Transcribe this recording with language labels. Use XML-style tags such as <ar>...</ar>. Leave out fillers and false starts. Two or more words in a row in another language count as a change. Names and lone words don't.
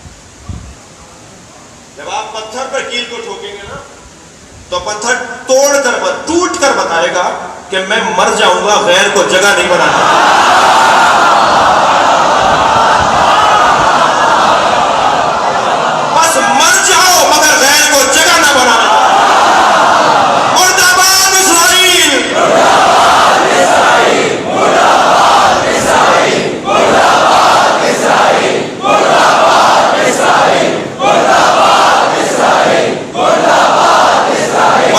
<ur>جب آپ پتھر پر کیل کو ٹھوکیں گے نا تو پتھر ٹوٹ کر بتائے گا کہ میں مر جاؤں گا، غیر کو جگہ نہیں بنانا۔ بس مر جاؤ مگر غیر کو جگہ نہ بنانا۔ مرداباد اسرائیل، مرداباد اسرائیل، مرداباد اسرائیل، مرداباد اسرائیل، مرداباد اسرائیل، مرداباد اسرائیل، مرداباد اسرائیل۔</ur>